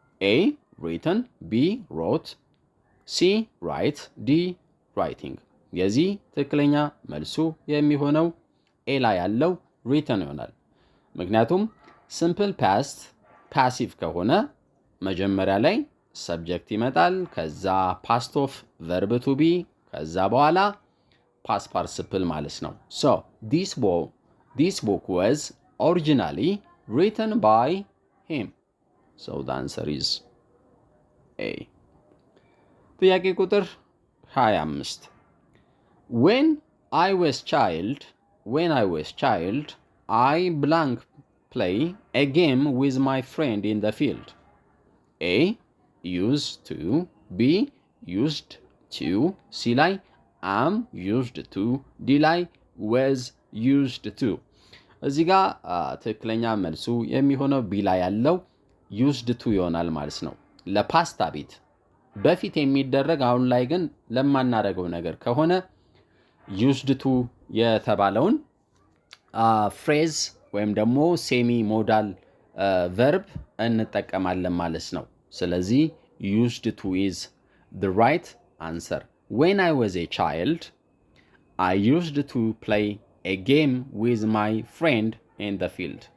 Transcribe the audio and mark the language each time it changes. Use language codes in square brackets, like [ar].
[en] A written፣ B wrote፣ C write፣ D writing። [am] የዚህ ትክክለኛ መልሱ የሚሆነው ኤ ላይ ያለው written ይሆናል። ምክንያቱም ሲምፕል ፓስት ፓሲቭ ከሆነ መጀመሪያ ላይ ሰብጀክት ይመጣል፣ ከዛ ፓስት ኦፍ ቨርብ ቱ ቢ፣ ከዛ በኋላ ፓስት ፓርቲሲፕል ማለት ነው። ሶ [en] this book was originally written by him. So the answer is A. [am] ጥያቄ ቁጥር 25 [en] When I was child, I blank play a game with my friend in the field. A used to, B used to, [am] C ላይ am used to፣ D ላይ was used to። እዚህ ጋር ትክክለኛ መልሱ የሚሆነው ቢ ላይ ያለው used to ይሆናል ማለት ነው። ለፓስታ ቤት በፊት የሚደረግ አሁን ላይ ግን ለማናደርገው ነገር ከሆነ used to የተባለውን ፍሬዝ ወይም ደግሞ ሴሚ ሞዳል ቨርብ እንጠቀማለን ማለት ነው። ስለዚህ [en] used to is the right answer. When I was a child, I used to play a game with my friend in the field.